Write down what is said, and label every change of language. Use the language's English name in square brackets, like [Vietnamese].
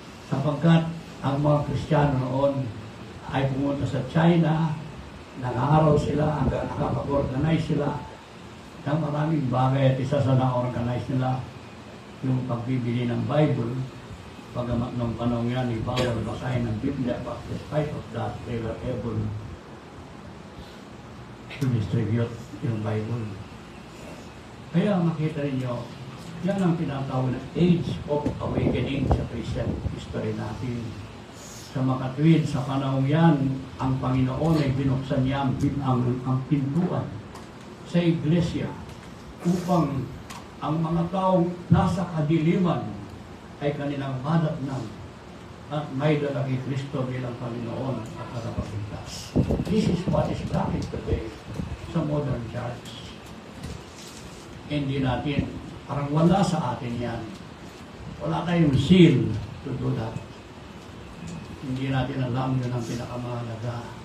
[Filipino] Sapagkat ang mga Kristiyano noon ay pumunta sa China, nag-aaral sila, hanggang nakapag-organize sila ng maraming bagay at isa sa na-organize nila yung pagbibili ng Bible. Pagamat nung panahon yan, bawal basahin ng Biblia, [English] but despite of that, they were able to distribute [Filipino] yung Bible. Kaya makita ninyo, yan ang tinatawag na age of awakening sa Christian history natin. Sa makatwid, sa panahon yan, ang Panginoon ay binuksan niya ang pintuan sa Iglesia upang ang mga taong nasa kadiliman ay kanilang madatnan at may dala kay Kristo bilang Panginoon at tagapagligtas. [English] This is what is lacking today sa modern church. [Filipino] Hindi natin, parang wala sa atin yan. Wala tayong [English] zeal to do that. [Filipino] Hindi natin alam yun ang pinakamahalaga.